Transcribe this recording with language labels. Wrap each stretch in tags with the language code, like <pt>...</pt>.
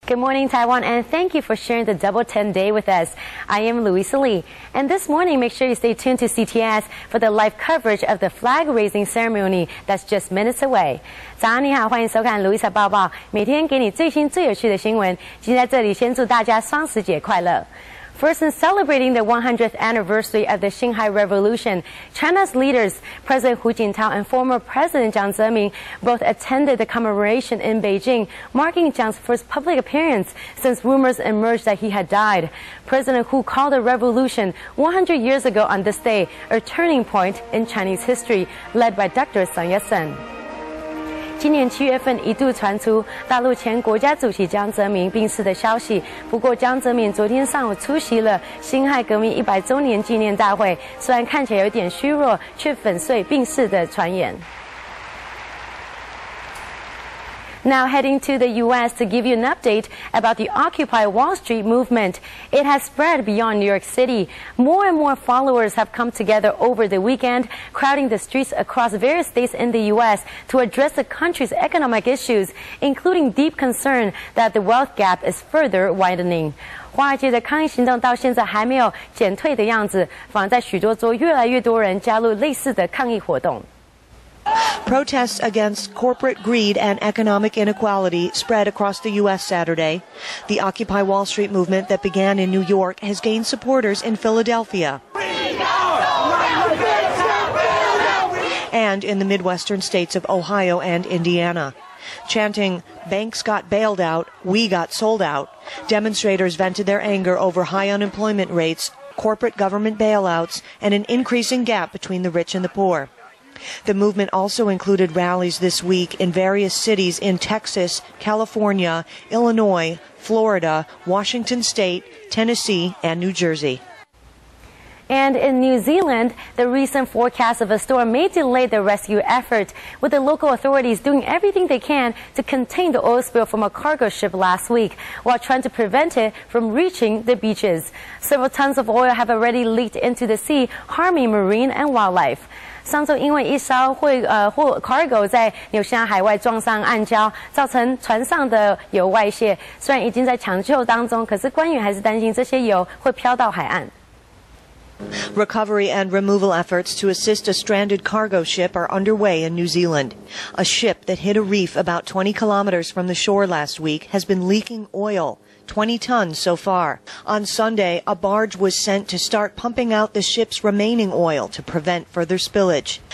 <en>Good morning, Taiwan, and thank you for sharing the Double 10 Day with us. I am Louisa Lee, and this morning, make sure you stay tuned to CTS for the live coverage of the flag-raising ceremony that's just minutes away.</en> <zh>早上你好，欢迎收看 Louisa 报报，每天给你最新最有趣的新闻。今天在这里先祝大家双十节快乐。</zh> <en>First, in celebrating the 100th anniversary of the Shanghai Revolution, China's leaders, President Hu Jintao and former President Jiang Zemin, both attended the commemoration in Beijing, marking Jiang's first public appearance since rumors emerged that he had died. President Hu called the revolution 100 years ago on this day a turning point in Chinese history, led by Dr. Sun Yat-sen.</en> <zh>今年7月份一度传出大陆前国家主席江泽民病逝的消息，不过江泽民昨天上午出席了辛亥革命100周年纪念大会，虽然看起来有点虚弱，却粉碎病逝的传言。</zh> <en>Now heading to the U.S. to give you an update about the Occupy Wall Street movement. It has spread beyond New York City. More and more followers have come together over the weekend, crowding the streets across various states in the U.S. to address the country's economic issues, including deep concern that the wealth gap is further widening.</en> <zh>华尔街的抗议行动到现在还没有减退的样子，反而在许多州越来越多人加入类似的抗议活动。</zh> <en>Protests against corporate greed and economic inequality spread across the U.S. Saturday. The Occupy Wall Street movement that began in New York has gained supporters in Philadelphia and in the Midwestern states of Ohio and Indiana. Chanting, "Banks got bailed out, we got sold out," demonstrators vented their anger over high unemployment rates, corporate government bailouts, and an increasing gap between the rich and the poor. The movement also included rallies this week in various cities in Texas, California, Illinois, Florida, Washington State, Tennessee, and New Jersey. And in New Zealand, the recent forecast of a storm may delay the rescue effort, with the local authorities doing everything they can to contain the oil spill from a cargo ship last week, while trying to prevent it from reaching the beaches. Several tons of oil have already leaked into the sea, harming marine and wildlife.</en> <zh>上周因为一艘cargo 在纽西兰海外撞上岸礁，造成船上的油外泄。虽然已经在抢救当中，可是官员还是担心这些油会飘到海岸。</zh> <en>Recovery and removal efforts to assist a stranded cargo ship are underway in New Zealand. A ship that hit a reef about 20 kilometers from the shore last week has been leaking oil. 20 tons so far. On Sunday, a barge was sent to start pumping out the ship's remaining oil to prevent further spillage.</en>